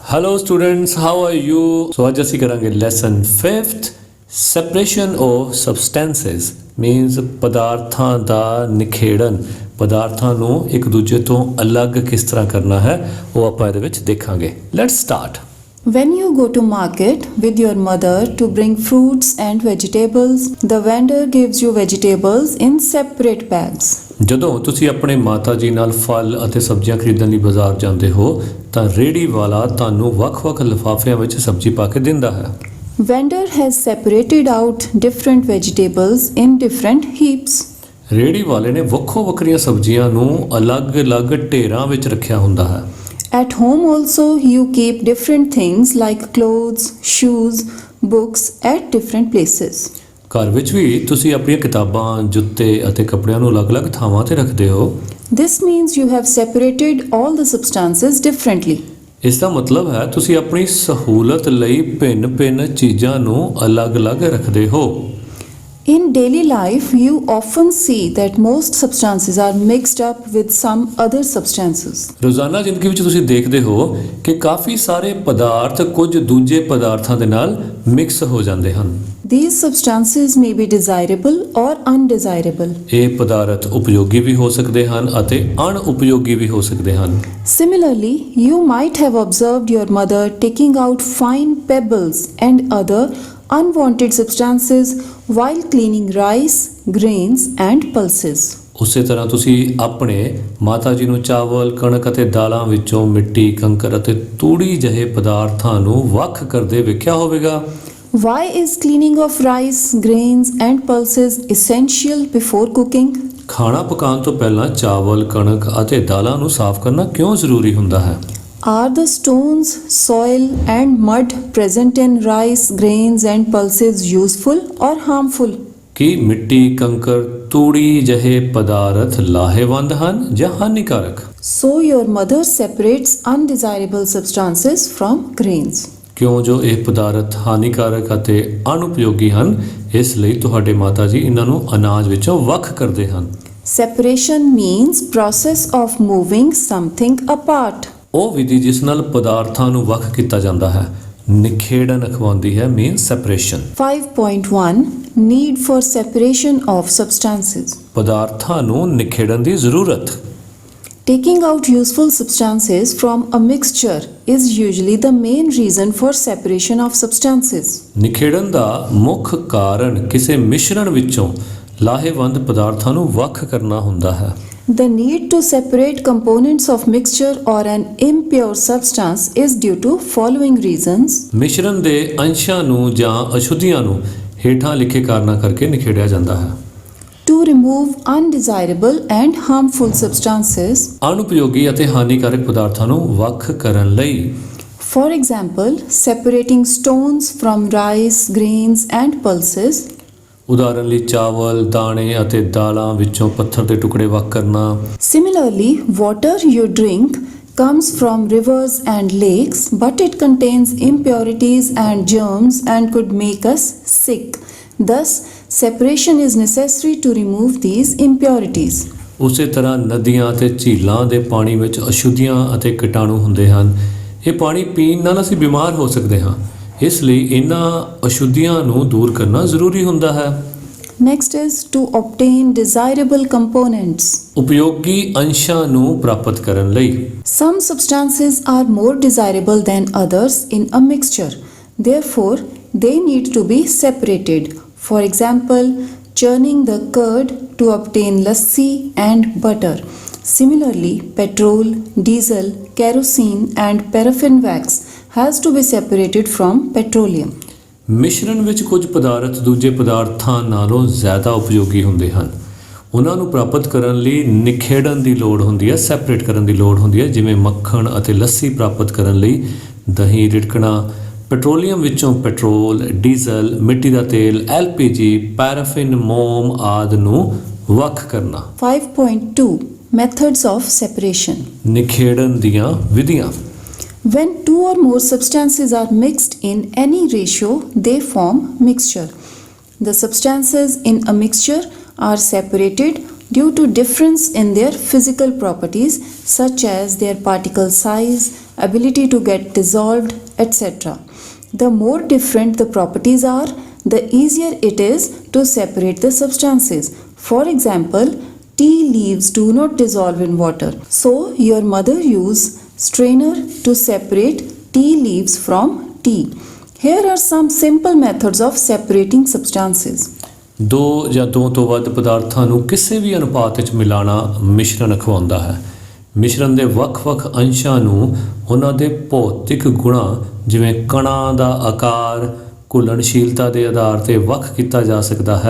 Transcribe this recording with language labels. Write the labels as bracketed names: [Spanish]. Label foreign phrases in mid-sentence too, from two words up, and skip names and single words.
[English] Hello students, how are you? [Punjabi] So ਅੱਜ ਅਸੀਂ ਕਰਾਂਗੇ [English] lesson 5th separation of substances means [Punjabi] ਪਦਾਰਥਾਂ ਦਾ ਨਿਖੇੜਨ ਪਦਾਰਥਾਂ ਨੂੰ ਇੱਕ ਦੂਜੇ ਤੋਂ ਅਲੱਗ ਕਿਸ ਤਰ੍ਹਾਂ ਕਰਨਾ ਹੈ ਉਹ ਆਪਾਂ ਇਹਦੇ ਵਿੱਚ ਦੇਖਾਂਗੇ. [English] Let's start. When you go to market with your mother to bring fruits and vegetables, the vendor gives you vegetables in separate bags. [Punjabi] ਜਦੋਂ ਤੁਸੀਂ ਆਪਣੇ ਮਾਤਾ ਜੀ ਨਾਲ ਫਲ ਅਤੇ ਸਬਜ਼ੀਆਂ ਖਰੀਦਣ ਲਈ ਬਾਜ਼ਾਰ ਜਾਂਦੇ ਹੋ ਤਾਂ ਰੇਹੜੀ ਵਾਲਾ ਤੁਹਾਨੂੰ ਵੱਖ-ਵੱਖ ਲਿਫਾਫਿਆਂ ਵਿੱਚ ਸਬਜ਼ੀ ਪਾ ਕੇ ਦਿੰਦਾ ਹੈ. [English] Vendor has separated out different vegetables in different heaps. [Punjabi] ਰੇਹੜੀ ਵਾਲੇ ਨੇ ਵੱਖੋ-ਵੱਖਰੀਆਂ ਸਬਜ਼ੀਆਂ ਨੂੰ ਅਲੱਗ-ਅਲੱਗ ਢੇਰਾਂ ਵਿੱਚ ਰੱਖਿਆ ਹੁੰਦਾ ਹੈ. [English] At home also you keep different things like clothes, shoes, books at different places. [Punjabi] ਘਰ ਵਿੱਚ ਵੀ ਤੁਸੀਂ ਆਪਣੀਆਂ ਕਿਤਾਬਾਂ, ਜੁੱਤੇ ਅਤੇ ਕੱਪੜਿਆਂ ਨੂੰ ਅਲੱਗ-ਅਲੱਗ ਥਾਵਾਂ ਤੇ ਰੱਖਦੇ ਹੋ. [English] This means you have separated all the substances differently. [Punjabi] ਇਸ ਦਾ ਮਤਲਬ ਹੈ ਤੁਸੀਂ ਆਪਣੀ ਸਹੂਲਤ ਲਈ ਭਿੰਨ-ਭਿੰਨ ਚੀਜ਼ਾਂ ਨੂੰ ਅਲੱਗ-ਅਲੱਗ ਰੱਖਦੇ ਹੋ. [English] In daily life, you often see that most substances are mixed up with some other substances. [Punjabi] ਰੋਜ਼ਾਨਾ ਜ਼ਿੰਦਗੀ ਵਿੱਚ ਤੁਸੀਂ ਦੇਖਦੇ ਹੋ ਕਿ ਕਾਫੀ ਸਾਰੇ ਪਦਾਰਥ ਕੁਝ ਦੂਜੇ ਪਦਾਰਥਾਂ ਦੇ ਨਾਲ ਮਿਕਸ ਹੋ ਜਾਂਦੇ ਹਨ. [English] These substances may be desirable or undesirable. [Punjabi] ਇਹ ਪਦਾਰਥ ਉਪਯੋਗੀ ਵੀ ਹੋ ਸਕਦੇ ਹਨ ਅਤੇ ਅਣਉਪਯੋਗੀ ਵੀ ਹੋ ਸਕਦੇ ਹਨ. [English] Similarly, you might have observed your mother taking out fine pebbles and other unwanted substances while cleaning rice, grains and pulses. [Punjabi] ਉਸੇ ਤਰ੍ਹਾਂ ਤੁਸੀਂ ਆਪਣੇ ਮਾਤਾ ਜੀ ਨੂੰ ਚਾਵਲ, ਕਣਕ ਅਤੇ ਦਾਲਾਂ ਵਿੱਚੋਂ ਮਿੱਟੀ, ਕੰਕਰ ਅਤੇ ਤੂੜੀ ਜਿਹੇ ਪਦਾਰਥਾਂ ਨੂੰ ਵੱਖ ਕਰਦੇ ਵੇਖਿਆ ਹੋਵੇਗਾ. [English] Why is cleaning of rice, grains and pulses essential before cooking? [Punjabi] ਖਾਣਾ ਪਕਾਉਣ ਤੋਂ ਪਹਿਲਾਂ ਚਾਵਲ, ਕਣਕ ਅਤੇ ਦਾਲਾਂ ਨੂੰ ਸਾਫ਼ ਕਰਨਾ ਕਿਉਂ ਜ਼ਰੂਰੀ ਹੁੰਦਾ ਹੈ? [English] Are the stones, soil and mud present in rice, grains and pulses useful or harmful? [Punjabi] ਕੀ ਮਿੱਟੀ, ਕੰਕਰ, ਤੂੜੀ ਜਿਹੇ ਪਦਾਰਥ ਲਾਹੇਵੰਦ ਹਨ ਜਾਂ ਹਾਨੀਕਾਰਕ? [English] So your mother separates undesirable substances from grains. [Punjabi] ਕਿਉਂ ਜੋ ਇਹ ਪਦਾਰਥ ਹਾਨੀਕਾਰਕ ਅਤੇ ਅਣਉਪਯੋਗੀ ਹਨ ਇਸ ਲਈ ਤੁਹਾਡੇ ਮਾਤਾ ਜੀ ਇਹਨਾਂ ਨੂੰ ਅਨਾਜ ਵਿੱਚੋਂ ਵੱਖ ਕਰਦੇ ਹਨ. [English] Separation means process of moving something apart. [Punjabi] ਉਹ ਵਿਧੀ ਜਿਸ ਨਾਲ ਪਦਾਰਥਾਂ ਨੂੰ ਵੱਖ ਕੀਤਾ ਜਾਂਦਾ ਹੈ ਨਿਖੇੜਨ ਅਖਵਾਉਂਦੀ ਹੈ [English] means separation. 5.1 Need for separation of substances. [Punjabi] ਪਦਾਰਥਾਂ ਨੂੰ ਨਿਖੇੜਨ ਦੀ ਜ਼ਰੂਰਤ. [English] Taking out useful substances from a mixture is usually the main reason for separation of substances. [Punjabi] ਨਿਖੇੜਨ ਦਾ ਮੁੱਖ ਕਾਰਨ ਕਿਸੇ ਮਿਸ਼ਰਣ ਵਿੱਚੋਂ ਲਾਹੇਵੰਦ ਪਦਾਰਥਾਂ ਨੂੰ ਵੱਖ ਕਰਨਾ ਹੁੰਦਾ ਹੈ. [English] The need to separate components of mixture or an impure substance is due to following reasons. [Punjabi] ਮਿਸ਼ਰਣ ਦੇ ਅੰਸ਼ਾਂ ਨੂੰ ਜਾਂ ਅਸ਼ੁੱਧੀਆਂ ਨੂੰ ਹੇਠਾਂ ਲਿਖੇ ਕਾਰਨਾਂ ਕਰਕੇ ਨਿਖੇੜਿਆ ਜਾਂਦਾ ਹੈ. [English] To remove undesirable and harmful substances. [Punjabi] ਅਣਉਪਯੋਗੀ ਅਤੇ ਹਾਨੀਕਾਰਕ ਪਦਾਰਥਾਂ ਨੂੰ ਵੱਖ ਕਰਨ ਲਈ. [English] For example, separating stones from rice, grains and pulses. [Punjabi] ਉਦਾਹਰਨ ਲਈ ਚਾਵਲ, ਦਾਣੇ ਅਤੇ ਦਾਲਾਂ ਵਿੱਚੋਂ ਪੱਥਰ ਦੇ ਟੁਕੜੇ ਵੱਖ ਕਰਨਾ. [English] Similarly, water you drink comes from rivers and lakes, but it contains impurities and germs and could make us sick. Thus, separation is necessary to remove these impurities. [Punjabi] ਉਸੇ ਤਰ੍ਹਾਂ ਨਦੀਆਂ ਅਤੇ ਝੀਲਾਂ ਦੇ ਪਾਣੀ ਵਿੱਚ ਅਸ਼ੁੱਧੀਆਂ ਅਤੇ ਕੀਟਾਣੂ ਹੁੰਦੇ ਹਨ. ਇਹ ਪਾਣੀ ਪੀਣ ਨਾਲ ਅਸੀਂ ਬਿਮਾਰ ਹੋ ਸਕਦੇ ਹਾਂ. ਇਸ ਲਈ ਇਹਨਾਂ ਅਸ਼ੁੱਧੀਆਂ ਨੂੰ ਦੂਰ ਕਰਨਾ ਜ਼ਰੂਰੀ ਹੁੰਦਾ ਹੈ. [English] Next is to obtain desirable components. [Punjabi] ਉਪਯੋਗੀ ਅੰਸ਼ਾਂ ਨੂੰ ਪ੍ਰਾਪਤ ਕਰਨ ਲਈ. [English] Some substances are more desirable than others in a mixture. Therefore, they need to be separated. For example, churning the curd to obtain lassi and butter. Similarly, petrol, diesel, kerosene and paraffin wax has to be separated from petroleum. [Punjabi] ਮਿਸ਼ਰਣ ਵਿੱਚ ਕੁਝ ਪਦਾਰਥ ਦੂਜੇ ਪਦਾਰਥਾਂ ਨਾਲੋਂ ਜ਼ਿਆਦਾ ਉਪਯੋਗੀ ਹੁੰਦੇ ਹਨ. ਉਹਨਾਂ ਨੂੰ ਪ੍ਰਾਪਤ ਕਰਨ ਲਈ ਨਿਖੇੜਨ ਦੀ ਲੋੜ ਹੁੰਦੀ ਹੈ, ਸੈਪਰੇਟ ਕਰਨ ਦੀ ਲੋੜ ਹੁੰਦੀ ਹੈ. ਜਿਵੇਂ ਮੱਖਣ ਅਤੇ ਲੱਸੀ ਪ੍ਰਾਪਤ ਕਰਨ ਲਈ ਦਹੀਂ ਰਿੜਕਣਾ, ਪੈਟਰੋਲੀਅਮ ਵਿੱਚੋਂ ਪੈਟਰੋਲ, ਡੀਜ਼ਲ, ਮਿੱਟੀ ਦਾ ਤੇਲ, LPG, ਪੈਰਾਫਿਨ, ਮੋਮ ਆਦਿ ਨੂੰ ਵੱਖ ਕਰਨਾ. [English] 5.2 Methods of separation. [Punjabi] ਨਿਖੇੜਨ ਦੀਆਂ ਵਿਧੀਆਂ. [English] When two or more substances are mixed in any ratio, they form mixture. The substances in a mixture are separated due to difference in their physical properties such as their particle size, ability to get dissolved, etc. The more different the properties are, the easier it is to separate the substances. For example, tea leaves do not dissolve in water. So, your mother used strainer to separate tea leaves from tea. Here are some simple methods of separating substances. [Punjabi] ਦੋ ਜਾਂ ਦੋ ਤੋਂ ਵੱਧ ਪਦਾਰਥਾਂ ਨੂੰ ਕਿਸੇ ਵੀ ਅਨੁਪਾਤ ਵਿੱਚ ਮਿਲਾਣਾ ਮਿਸ਼ਰਣ ਅਖਵਾਉਂਦਾ ਹੈ। ਮਿਸ਼ਰਣ ਦੇ ਵੱਖ-ਵੱਖ ਅੰਸ਼ਾਂ ਨੂੰ ਉਹਨਾਂ ਦੇ ਭੌਤਿਕ ਗੁਣਾਂ ਜਿਵੇਂ ਕਣਾਂ ਦਾ ਆਕਾਰ, ਘੁਲਣਸ਼ੀਲਤਾ ਦੇ ਆਧਾਰ 'ਤੇ ਵੱਖ ਕੀਤਾ ਜਾ ਸਕਦਾ ਹੈ।